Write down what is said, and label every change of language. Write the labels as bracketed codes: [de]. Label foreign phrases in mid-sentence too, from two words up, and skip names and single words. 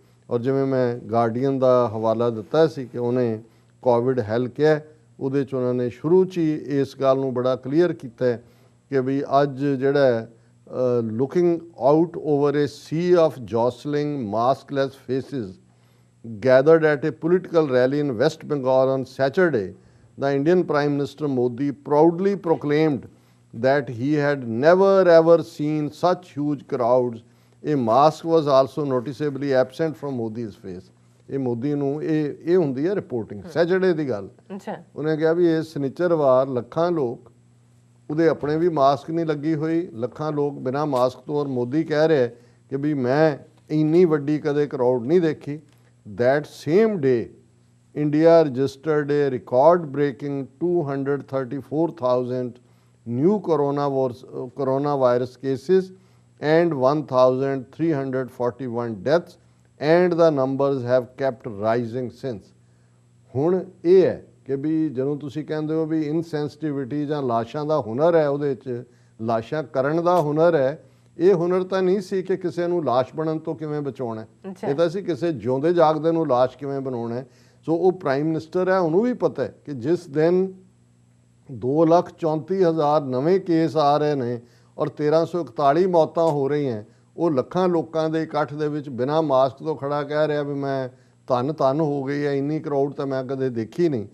[pa] ਔਰ ਜਿਵੇਂ ਮੈਂ ਗਾਰਡੀਅਨ ਦਾ ਹਵਾਲਾ ਦਿੱਤਾ ਸੀ ਕਿ ਉਹਨੇ ਕੋਵਿਡ ਹੈਲ ਕਿਹਾ, ਉਹਦੇ 'ਚ ਉਹਨਾਂ ਨੇ ਸ਼ੁਰੂ 'ਚ ਹੀ ਇਸ ਗੱਲ ਨੂੰ ਬੜਾ ਕਲੀਅਰ ਕੀਤਾ ਕਿ ਵੀ ਅੱਜ ਜਿਹੜਾ [en] looking out over a sea of jostling maskless faces gathered at a political rally in West Bengal on Saturday, the Indian Prime Minister Modi proudly proclaimed that he had never ever seen such huge crowds. A mask was also noticeably absent from Modi's face. [pa] ਇਹ ਮੋਦੀ ਨੂੰ ਇਹ ਹੁੰਦੀ ਹੈ [en] reporting Saturday [pa] ਦੀ ਗੱਲ। ਉਹਨੇ ਕਿਹਾ ਵੀ ਇਹ ਸ਼ਨੀਚਰਵਾਰ ਲੱਖਾਂ ਲੋਕ, ਉਹਦੇ ਆਪਣੇ ਵੀ ਮਾਸਕ ਨਹੀਂ ਲੱਗੀ ਹੋਈ, ਲੱਖਾਂ ਲੋਕ ਬਿਨਾਂ ਮਾਸਕ ਤੋਂ। ਔਰ ਮੋਦੀ ਕਹਿ ਰਿਹਾ ਕਿ ਵੀ ਮੈਂ ਇੰਨੀ ਵੱਡੀ ਕਦੇ ਕਰਾਊਡ ਨਹੀਂ ਦੇਖੀ। [en] That same day, India registered a record-breaking 234,000 new coronavirus cases and 1,341 deaths, and the numbers have kept rising since. [pa] ਹੁਣ ਇਹ ਹੈ ਕਿ ਵੀ ਜਦੋਂ ਤੁਸੀਂ ਕਹਿੰਦੇ ਹੋ ਵੀ ਇਨਸੈਂਸਿਟਿਵਿਟੀ ਜਾਂ ਲਾਸ਼ਾਂ ਦਾ ਹੁਨਰ ਹੈ, ਉਹਦੇ 'ਚ ਲਾਸ਼ਾਂ ਕਰਨ ਦਾ ਹੁਨਰ ਹੈ। ਇਹ ਹੁਨਰ ਤਾਂ ਨਹੀਂ ਸੀ ਕਿ ਕਿਸੇ ਨੂੰ ਲਾਸ਼ ਬਣਨ ਤੋਂ ਕਿਵੇਂ ਬਚਾਉਣਾ, ਇਹ ਤਾਂ ਸੀ ਕਿਸੇ ਜਿਉਂਦੇ ਜਾਗਦੇ ਨੂੰ ਲਾਸ਼ ਕਿਵੇਂ ਬਣਾਉਣਾ। ਸੋ ਉਹ [en] prime minister [pa] ਹੈ, ਉਹਨੂੰ ਵੀ ਪਤਾ ਹੈ ਕਿ ਜਿਸ ਦਿਨ 2,34,000 ਨਵੇਂ ਕੇਸ ਆ ਰਹੇ ਨੇ ਔਰ 1,341 ਮੌਤਾਂ ਹੋ ਰਹੀਆਂ, ਉਹ ਲੱਖਾਂ ਲੋਕਾਂ ਦੇ ਇਕੱਠ ਦੇ ਵਿੱਚ ਬਿਨਾਂ ਮਾਸਕ ਤੋਂ ਖੜਾ ਕਹਿ ਰਿਹਾ ਵੀ ਮੈਂ ਧੰਨ ਹੋ ਗਈ ਹੈ, ਇੰਨੀ ਕਰਾਊਡ ਤਾਂ ਮੈਂ ਕਦੇ ਦੇਖੀ ਨਹੀਂ।